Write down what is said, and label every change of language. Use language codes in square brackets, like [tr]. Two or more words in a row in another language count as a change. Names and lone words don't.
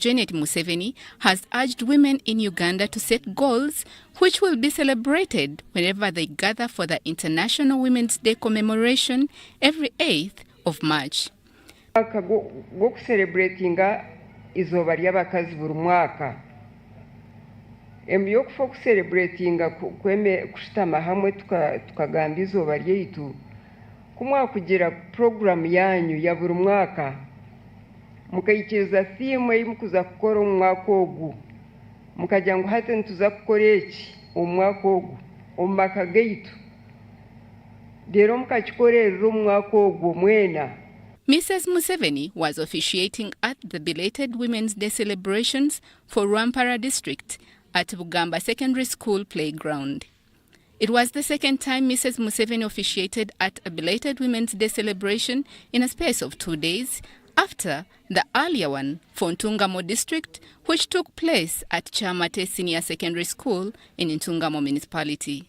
[en] Janet Museveni, has urged women in Uganda to set goals which will be celebrated whenever they gather for the International Women's Day commemoration every 8th of March. [nyn] Celebrating izooba ly'abakazi buli mwaka. Emyokufa okucelebratinga kushitama hamwe tukagamba izooba lyaitu kumwa kugira program yanyu ya buri mwaka mukayikiriza theme mukuza kukora omwaka ogu mukajya ngo hati ntuza kukora eki omwaka ogu omumaka gaitu rero mukakikorera omwaka ogu mwena. [en] Mrs. Museveni was officiating at the belated Women's Day celebrations for Rwampara district at Bugamba Secondary School playground. It was the second time Mrs. Museveni officiated at a belated Women's Day celebration in a space of 2 days after the earlier one for Ntungamo district, which took place at Chamate Senior Secondary School in Ntungamo municipality.